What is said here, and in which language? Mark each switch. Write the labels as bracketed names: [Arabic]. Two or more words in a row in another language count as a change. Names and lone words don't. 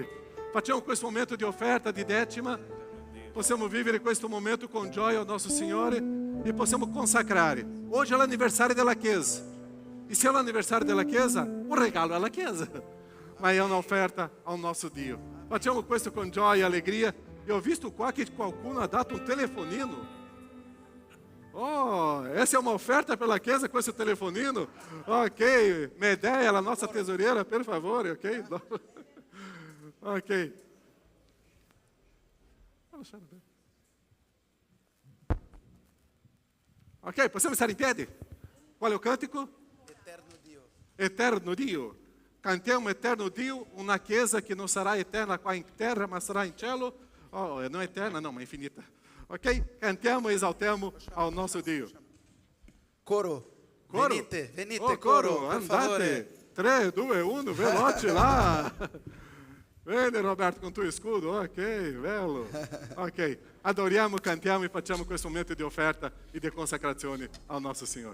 [Italian] Facciamo questo momento di offerta, di decima. Possiamo vivere questo momento con gioia al nostro Signore e possiamo consacrare. Oggi è l'anniversario della Chiesa. E se è l'anniversario della Chiesa, un regalo alla Chiesa, ma è un'offerta al nostro Dio. Facciamo questo con gioia e allegria. E ho visto qua che qualcuno ha dato un telefonino. [Portuguese] Oh, essa é uma oferta pela Chiesa, [Italian] questo telefonino? Ok, Medeia, la nostra tesoriera, per favore, ok? Ok. Ok, possiamo stare in piedi? Qual è il cantico? Eterno Dio. Eterno Dio. Cantiamo Eterno Dio, una Chiesa che non sarà eterna qua in terra, ma sarà in cielo. Oh, non eterna, no, ma infinita. Ok? Cantiamo e esaltiamo [Portuguese] ao nosso [Italian] Dio. Coro. Coro. Venite, venite, Oh, coro, per andate. favore. 3, 2, 1, veloce lá. Vedi Roberto con tuo scudo, ok, bello. Ok, adoriamo, cantiamo e facciamo questo momento di offerta e di consacrazione al nostro Signore.